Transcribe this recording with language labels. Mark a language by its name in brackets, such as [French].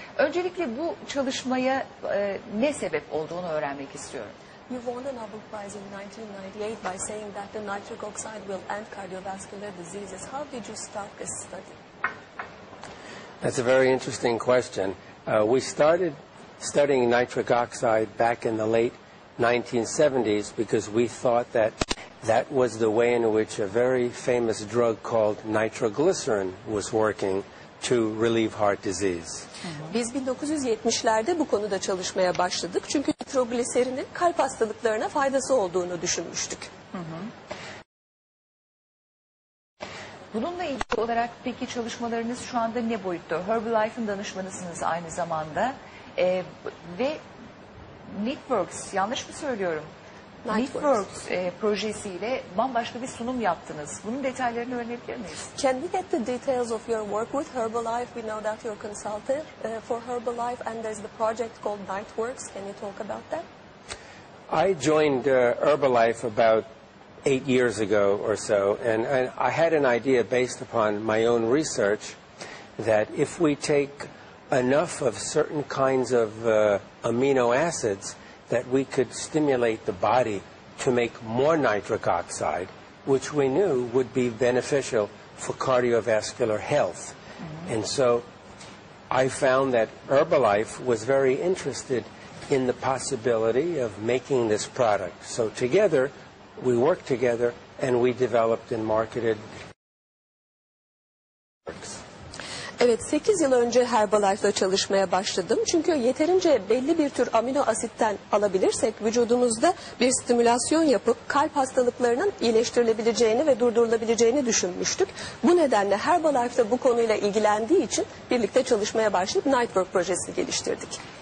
[Turkish] Öncelikle bu çalışmaya ne sebep olduğunu öğrenmek istiyorum. [English] You won the Nobel Prize in 1998 by saying that the nitric oxide will end cardiovascular diseases. How did you start this study? That's a very interesting question. We started studying nitric oxide back in the late 1970s because we thought that that was the way in which a very famous drug called nitroglycerin was working to relieve heart disease. [Turkish] Biz 1970'lerde bu konuda çalışmaya başladık. Çünkü nitrogliserinin kalp hastalıklarına faydası olduğunu düşünmüştük. Bununla ilgili olarak peki çalışmalarınız şu anda ne boyutta? Herbalife'ın danışmanısınız aynı zamanda ve NiteWorks, yanlış mı söylüyorum? NiteWorks projesiyle bambaşka bir sunum yaptınız. Bunun detaylarını öğrenebilir miyiz? [English] Can we get the details of your work with Herbalife? We know that you're consultant for Herbalife and there's the project called NiteWorks. Can you talk about that? I joined Herbalife about 8 years ago or so, and I had an idea based upon my own research that if we take enough of certain kinds of amino acids, that we could stimulate the body to make more nitric oxide, which we knew would be beneficial for cardiovascular health. And so I found that Herbalife was very interested in the possibility of making this product. So together, we worked together and we developed and marketed. [Turkish] Evet, 8 yıl önce Herbalife'da çalışmaya başladım. Çünkü yeterince belli bir tür amino asitten alabilirsek vücudumuzda bir stimülasyon yapıp kalp hastalıklarının iyileştirilebileceğini ve durdurulabileceğini düşünmüştük. Bu nedenle Herbalife'da bu konuyla ilgilendiği için birlikte çalışmaya başlayıp NiteWorks projesini geliştirdik.